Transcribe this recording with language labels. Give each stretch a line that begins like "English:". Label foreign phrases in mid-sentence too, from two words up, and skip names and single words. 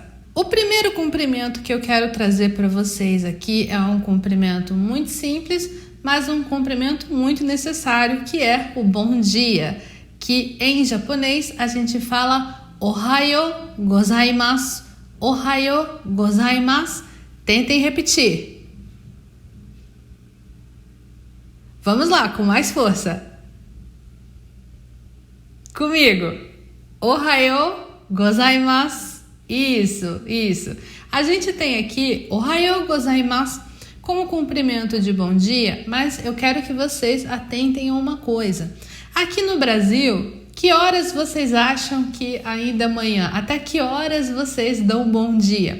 Portuguese: O primeiro cumprimento que eu quero trazer para vocês aqui é um cumprimento muito simples, mas um cumprimento muito necessário, que é o bom dia, que em japonês a gente fala
Japanese: おはようございます、おはようございます.
Portuguese: Tentem repetir. Vamos lá, com mais força. Comigo.
Japanese: おはようございます.
Portuguese: Isso. A gente tem aqui
Japanese: おはようございます
Portuguese: como cumprimento de bom dia, mas eu quero que vocês atentem a uma coisa. Aqui no Brasil, que horas vocês acham que ainda amanhã? Até que horas vocês dão bom dia?